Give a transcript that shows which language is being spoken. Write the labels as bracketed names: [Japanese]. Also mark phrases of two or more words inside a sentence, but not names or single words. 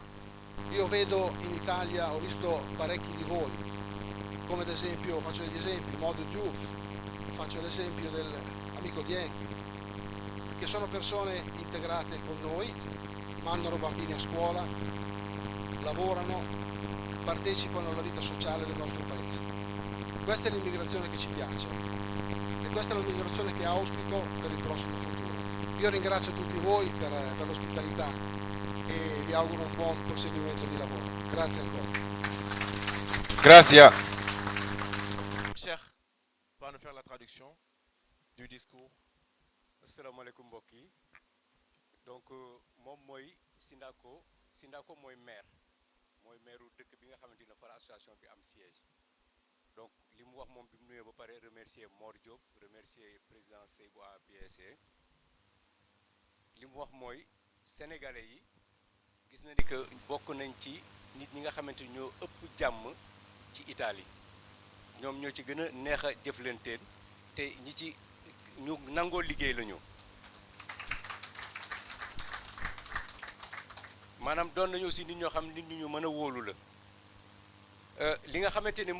[Italian] Io vedo in Italia, ho visto parecchi di voi, come ad esempio, faccio degli esempi, Modu Diouf, faccio l'esempio dell'amico Dien, che sono persone integrate con noi, mandano bambini a scuola, lavorano, partecipano alla vita sociale del nostro paese. Questa è l'immigrazione che ci piace e questa è l'immigrazione che auspico per il prossimo futuro. Io ringrazio tutti voi per l'ospitalità e vi auguro un buon proseguimento di lavoro. Grazie ancora. Grazie. [French] Cheikh va nous faire la traduction du discours. [Arabic] Assalamu alaikum [Wolof] mbokk yi. Donc moom mooy Sindako mooy maire u dëkk bi nga xamante ne fa la association bi am siège. Donc li mu wax moom bi mu nuyoo ba pare remercier Mor Diop, [French] remercier président [Wolof] Seybou APSE. Li mu wax mooy sénégalais yi gis na ni que bokk nañ ci nit ñi nga xamante ñoo ëpp jàmm ci Italie ñoom ñoo ci gën a neex a jëflanteen te ñi ci ñu nangoo liggéey la ñu maanaam doon nañu aussi nit ñoo xam nit ñu mën a wóolu la li nga xamante ni